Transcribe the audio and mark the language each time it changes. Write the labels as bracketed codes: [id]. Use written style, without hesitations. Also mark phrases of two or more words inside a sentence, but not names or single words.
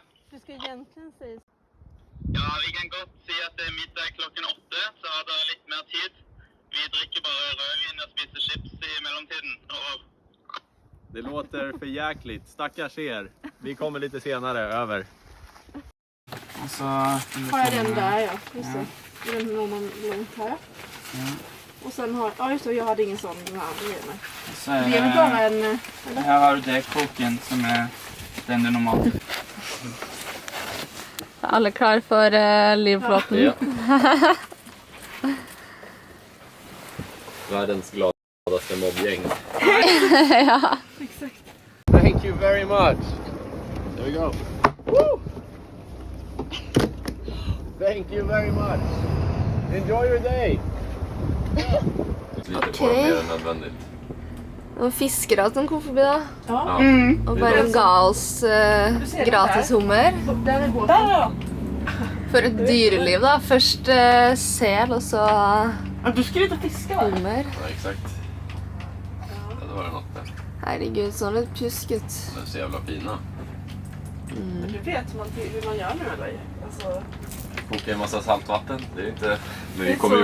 [no] Du skal egentligen si... Ja, vi kan godt si at det er middag klokken 8, så har dere litt mer tid. Vi drikker bare rødvin og spiser chips i mellomtiden. [sv] Det låter för jäkligt. Stackars er. Vi kommer lite senare. Över. [no] Og så [sv] Har jag den där, ja. Just det. Den når man långt här. Ja. Och sen har... Ja, just det. Jag hade ingen sån den här med mig. [no] Så er [sv] Det är väl bara en... Eller? [no] her har du dekroken, som er den du normalt. Er alle klar for livflåten? Ja. [sv] Världens gladaste mobbgäng. Ja. Exakt. [en] Thank you very much. There we go. Woo! Thank you very much. Enjoy your day. [sv] Lite på Okej. mer än nödvändigt. [no] Og fiskere som kom forbi da. Ja. Og bare ga oss gratis hummer. [sv] Där är båten. Där, [no] For et dyreliv da. Først sel, og så [sv] ja. Du skulle inte fiska, va? [no] hummer. [sv] Ja, exakt. Ja, det var det något där. [no] Herregud, sånn litt pjusk ut. [sv] De är så jävla fina. Men du vet hur man gör nu, eller? Alltså... Koka en massa saltvatten. Det är inte... Men vi kommer ju